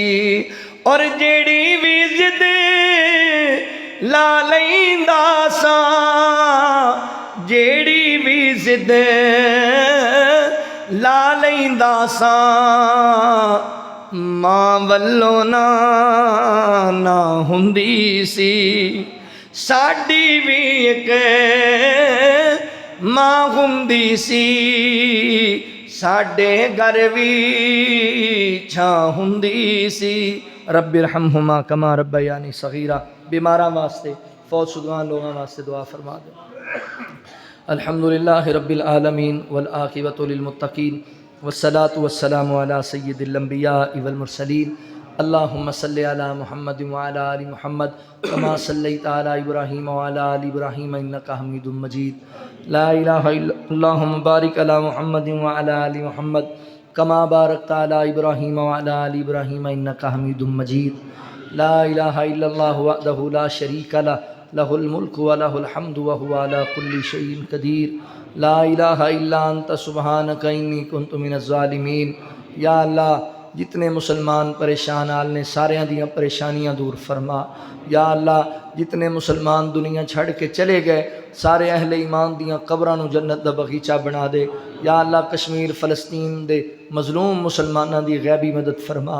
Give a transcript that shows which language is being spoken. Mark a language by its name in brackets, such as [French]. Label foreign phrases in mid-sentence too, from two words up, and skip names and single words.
[Punjabi] اور جیہڑی بھی ضد لا لیندا ساں، جیہڑی بھی ضد لا لیندا ساں، ماں ولوں نہ ہندی سی. ساڈی بھی ایک ماں ہندی سی، ساڈے گھر بھی چھاں ہندی سی. [Arabic] ربِّ ارحمهما كما ربياني صغيرا. [Punjabi] بیماراں واسطے، فوت شدگان لوگوں واسطے دعا فرما دے. [Arabic] الحمد لله رب العالمين والعاقبة للمتقين والصلاة والسلام على سيد الأنبياء والمرسلين. اللهم صل على محمد وعلى آل محمد كما صليت على إبراهيم وعلى آل إبراهيم إنك حميد مجيد. لا إله إلا الله. اللهم بارك على محمد وعلى آل محمد كما باركت على إبراهيم وعلى آل إبراهيم إنك حميد مجيد. لا إله إلا الله وحده لا شريك له، له الملك وله الحمد وهو على كل شيء قدير. لا إله إلا أنت سبحانك إني كنت من الظالمين. [Punjabi] یا اللہ، جتنے مسلمان پریشان حال نے ساریاں دیاں پریشانیاں دور فرما. یا اللہ، جتنے مسلمان دنیا چھڈ کے چلے گئے سارے اہل ایمان دیاں قبراں نوں جنت دا باغیچہ بنا دے. یا اللہ، کشمیر فلسطین دے مظلوم مسلماناں دی غیبی مدد فرما.